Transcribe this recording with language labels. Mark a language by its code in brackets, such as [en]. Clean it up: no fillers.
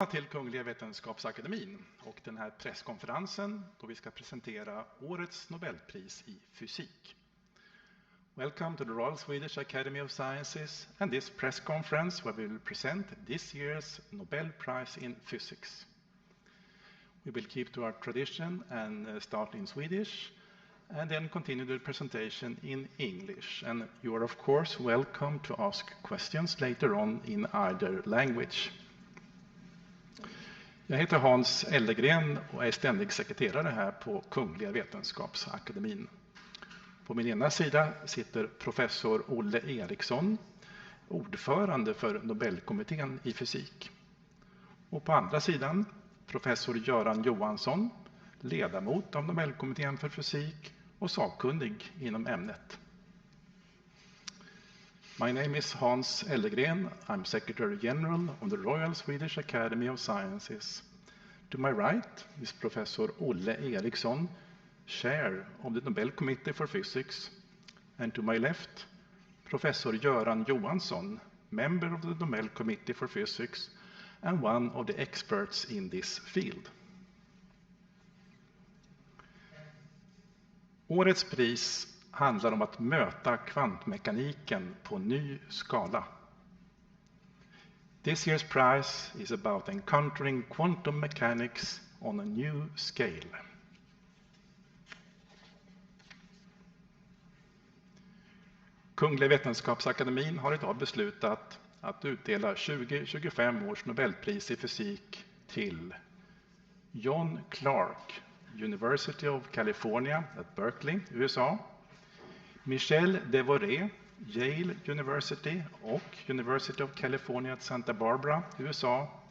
[sv] Till Kungliga Vetenskapsakademin och den här presskonferensen då vi ska presentera årets Nobelpris i fysik. [en] Welcome to the Royal Swedish Academy of Sciences and this press conference where we will present this year's Nobel Prize in Physics. We will keep to our tradition and start in Swedish and then continue the presentation in English. And you are of course welcome to ask questions later on in either language. [sv] Jag heter Hans Ellegren och är ständig sekreterare här på Kungliga Vetenskapsakademin. På min ena sida sitter professor Olle Eriksson, ordförande för Nobelkommittén i fysik. Och på andra sidan professor Göran Johansson, ledamot av Nobelkommittén för fysik och sakkunnig inom ämnet. [en] My name is Hans Ellegren. I'm Secretary General of the Royal Swedish Academy of Sciences. To my right is Professor Olle Eriksson, Chair of the Nobel Committee for Physics. And to my left, Professor Göran Johansson, member of the Nobel Committee for Physics and one of the experts in this field. [sv] Årets pris handlar om att möta kvantmekaniken på ny skala. [en] This year's prize is about encountering quantum mechanics on a new scale. [sv] Kungliga Vetenskapsakademin har idag beslutat att utdela 2025 års Nobelpris i fysik till John Clark, University of California at Berkeley, USA, Michel Devoret, Yale University och University of California at Santa Barbara, USA,